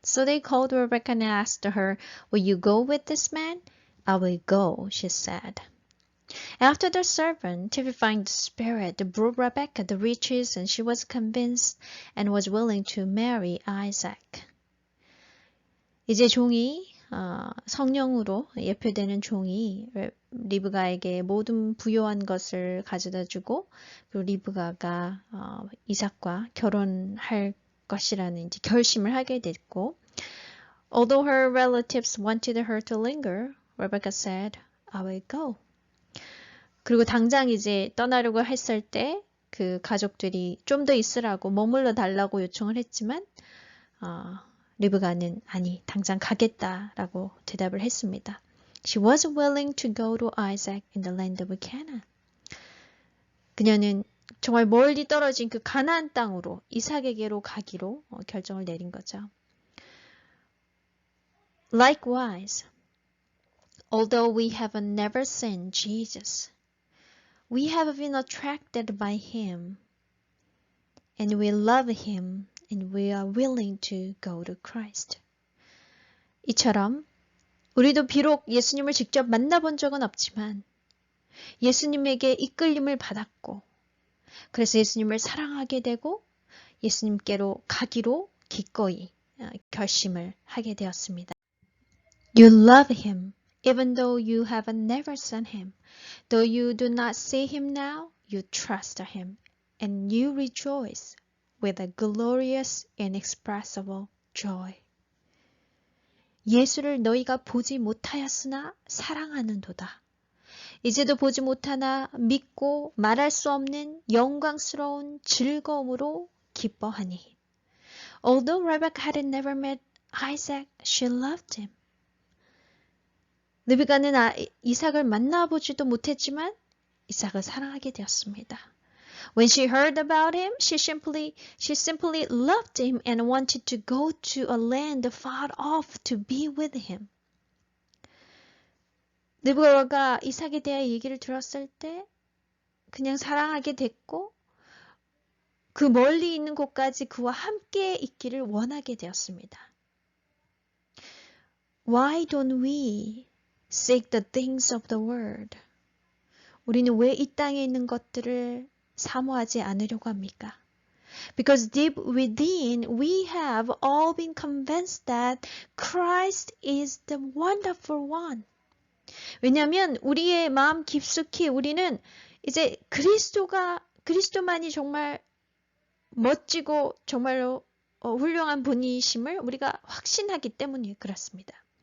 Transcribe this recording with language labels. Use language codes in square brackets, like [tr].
[en] So they called Rebekah and asked her, "Will you go with this man?" "I will go," she said. After the servant, typifying the Spirit, brought Rebekah the riches, and she was convinced and was willing to marry Isaac. [ko] 이제 종이 성령으로 예표되는 종이 리브가에게 모든 부요한 것을 가져다주고 그리고 리브가가 이삭과 결혼할 것이라는 이제 결심을 하게 됐고, [en] although her relatives wanted her to linger, Rebecca said, "I will go." [ko] 그리고 당장 이제 떠나려고 했을 때 그 가족들이 좀 더 있으라고 머물러 달라고 요청을 했지만 리브가는 아니, 당장 가겠다라고 대답을 했습니다. [en] She was willing to go to Isaac in the land of Canaan. [ko] 그녀는 정말 멀리 떨어진 그 가나안 땅으로 이삭에게로 가기로 결정을 내린 거죠. [en] Likewise, although we have never seen Jesus, we have been attracted by him, and we love him, and we are willing to go to Christ. [ko] 이처럼 우리도 비록 예수님을 직접 만나본 적은 없지만 예수님에게 이끌림을 받았고, 그래서 예수님을 사랑하게 되고 예수님께로 가기로 기꺼이 결심을 하게 되었습니다. [en] You love him. Even though you have never seen him, though you do not see him now, you trust him, and you rejoice with a glorious, inexpressible joy. [ko] 예수를 너희가 보지 못하였으나 사랑하는도다. 이제도 보지 못하나 믿고 말할 수 없는 영광스러운 즐거움으로 기뻐하니. [en] Although Rebecca had never met Isaac, she loved him. [ko] 르비가는 이삭을 만나보지도 못했지만 이삭을 사랑하게 되었습니다. [en] When she heard about him, she simply loved him and wanted to go to a land far off to be with him. [ko] 르비가가 이삭에 대해 얘기를 들었을 때 그냥 사랑하게 됐고 그 멀리 있는 곳까지 그와 함께 있기를 원하게 되었습니다. [en] Why don't we seek the things of the world? [ko] 우리는 왜 이 땅에 있는 것들을 사모하지 않으려고 합니까? [en] Because deep within we have all been convinced that Christ is the wonderful one. [ko] 왜냐하면 우리의 마음 깊숙이 우리는 이제 그리스도만이 정말 멋지고 정말로 훌륭한 분이심을 우리가 확신하기 때문에 그렇습니다.